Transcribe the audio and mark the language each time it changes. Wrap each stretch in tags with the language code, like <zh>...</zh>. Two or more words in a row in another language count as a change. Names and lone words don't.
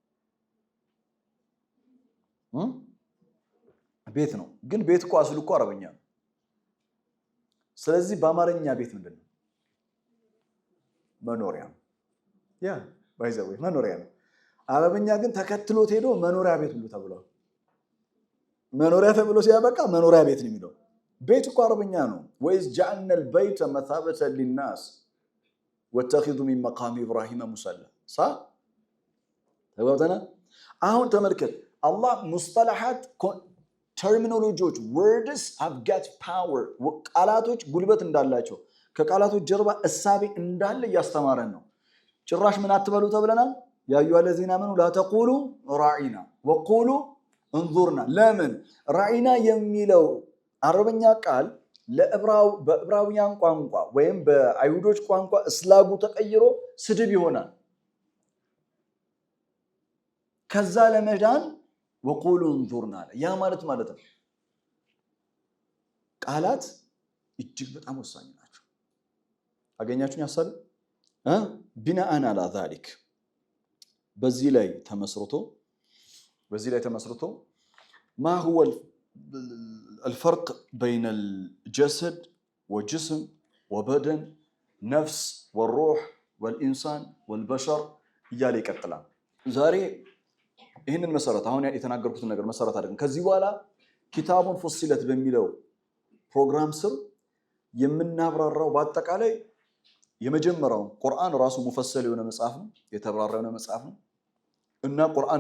<am>ቤት ነው። ግን ቤት እኮ አስሉ እኮ አረበኛ ነው። ስለዚህ በአማርኛ ቤት ምንድነው? መኖሪያ ነው። ባይዘው መኖሪያ ነው። አረበኛ ግን ተከትሎት ሄዶ መኖሪያ ቤት ብሎ ተብሏል። መኖሪያ ተብሎ ሲያበቃ መኖሪያ ቤት ነው የሚለው። ቤት እኮ አረበኛ ነው። ወይስ ጀዐልነ</am> <ar>البيت مثابة للناس واتخذوا من مقام إبراهيم مصلى</ar> <am>ተግባብተና አሁን ተመልከት አላህ ሙስጠላሃት ተርሚኖሎጂዎች</am> <en>words have got power</en> <am>ቃላቶች ጉልበት እንዳላቸው ከቃላቶች ጀርባ እሳቤ እንዳለ እያስተማረን ነው። ጭራሽ ምን አትበሉ ተብለናል?</am> <ar>يا أيها الذين آمنوا لا تقولوا راعنا وقولوا انظرنا</ar> <am>ለምን ራዒና የሚለው አረበኛ ቃል በዕብራውያን ቋንቋ ወይም በአይሁዶች ቋንቋ እስላጉ ተቀይሮ ስድብ ይሆናል። ከዛ ለመዳን</am> <ar>وقولوا انظرنا</ar> <am>ያ ማለት ነው። ቃላት እጅግ በጣም ወሳኝ ናቸው። አገኛችሁኝ ሐሳብ</am> <ar>بناء على ذلك</ar> <am>በዚህ ላይ ተመስርቶ</am> <ar>ما هو الفرق بين الجسد والجسم وبدن نفس والروح والإنسان والبشر</ar> <am>እያለ ይቀጥላል። ዛሬ ይህንን መሰረት አሁን የተናገርኩትን ነገር መሰረት አድርገን ከዚህ በኋላ ኪታቡን ፉሲለት በሚለው ፕሮግራም ስር የምናብራራው በአጠቃላይ የመጀመሪያው ቁርአን ራሱ ሙፈሰል የሆነ መጽሐፍ ነው፣ የተብራራ የሆነ መጽሐፍ ነው እና ቁርአንን</am>